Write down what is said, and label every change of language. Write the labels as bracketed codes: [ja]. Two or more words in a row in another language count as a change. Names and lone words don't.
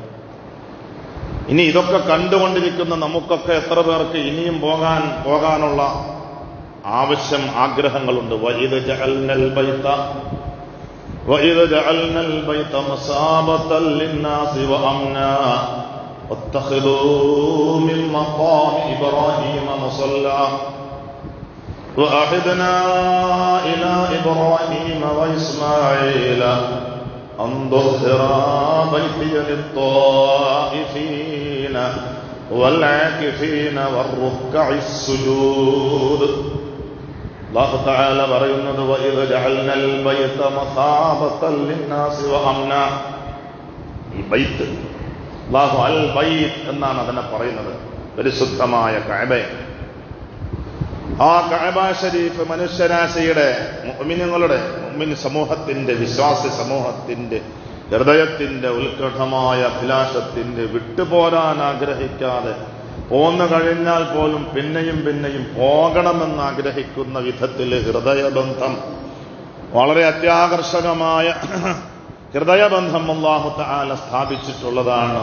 [ml] ഇനി ഇതൊക്കെ കണ്ടുകൊണ്ടിരിക്കുന്ന നമുക്കൊക്കെ എത്ര പേർക്ക് ഇനിയും പോകാനുള്ള ആവശ്യം ആഗ്രഹങ്ങളുണ്ട്. [ar] وإذ جعلنا البيت مثابة للناس وأمنا واتخذوا من مقام إبراهيم مصلى وأعهدنا إلى إبراهيم وإسماعيل أن طهرا بيتي للطائفين والعاكفين والركع السجود. الله تعالى [ml] പറയുന്നത് وإذ جعلنا البيت مثابة للناس وأمنا. ഈ ബൈത്ത് അല്ലാഹു [ar] البيت [ml] എന്നാണ് അതിനെ പറയുന്നത്, പരിശുദ്ധമായ കഅബ. ആ കഅബ ശരീഫ് മനുഷ്യരാശിയുടെ മുഅ്മിനീങ്ങളുടെ സമൂഹത്തിന്റെ വിശ്വാസി സമൂഹത്തിന്റെ ഹൃദയത്തിന്റെ ഉത്കടമായ അഭിലാഷത്തിന്റെ വിട്ടുപോരാൻ ആഗ്രഹിക്കാതെ പോന്നു കഴിഞ്ഞാൽ പോലും പിന്നെയും പോകണമെന്ന് ആഗ്രഹിക്കുന്ന വിധത്തിൽ ഹൃദയബന്ധം, വളരെ അത്യാകർഷകമായ ഹൃദയബന്ധം [ar] الله تعالى [ml] സ്ഥാപിച്ചിട്ടുള്ളതാണ്.